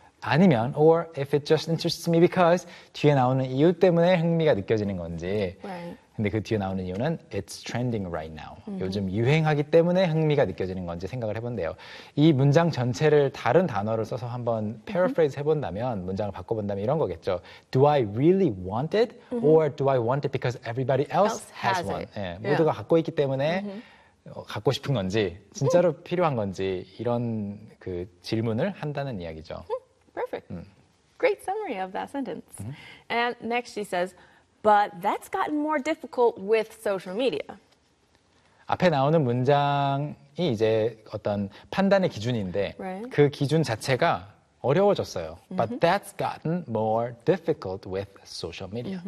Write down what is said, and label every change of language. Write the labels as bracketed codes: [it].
[ko] 아니면 [en] or if it just interests me because [ko] 뒤에 나오는 이유 때문에 흥미가 느껴지는 건지. [en] Right. [ko] 근데 그 뒤에 나오는 이유는 [en] it's trending right now. [ko] Mm-hmm. 요즘 유행하기 때문에 흥미가 느껴지는 건지 생각을 해본대요. 이 문장 전체를 다른 단어를 써서 한번 paraphrase mm-hmm. 해본다면, 문장을 바꿔본다면 이런 거겠죠. [en] Do I really want it? Mm-hmm. Or do I want it because everybody else has one? [ko] 예, 모두가 갖고 있기 때문에 mm-hmm. 갖고 싶은 건지, 진짜로 mm-hmm. 필요한 건지 이런 그 질문을 한다는 이야기죠. [en] Mm-hmm. Perfect. Great summary of that sentence. Mm-hmm. And next she says, But that's gotten more difficult with social media. [ko] 앞에 나오는 문장이 이제 어떤 판단의 기준인데 [en] right. [ko] 그 기준 자체가 어려워졌어요. Mm-hmm. [en] But that's gotten more difficult with social media.